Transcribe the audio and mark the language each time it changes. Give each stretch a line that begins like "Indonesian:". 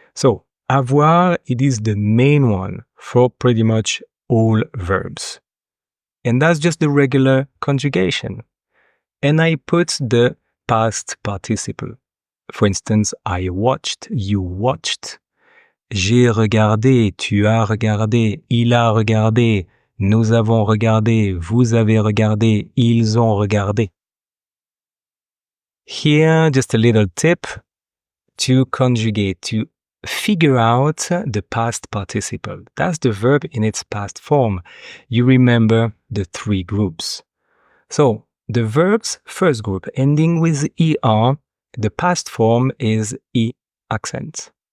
English: So avoir, it is the main one for pretty much all verbs. And that's just the regular conjugation. And I put the past participle. For instance, I watched, you watched.
French: J'ai regardé, tu as regardé, il a regardé, nous avons regardé, vous avez regardé, ils ont regardé.
English: Here, just a little tip to conjugate, to figure out the past participle. That's the verb in its past form. You remember the three groups. So, the verb's first group ending with ER, the past form is E accent.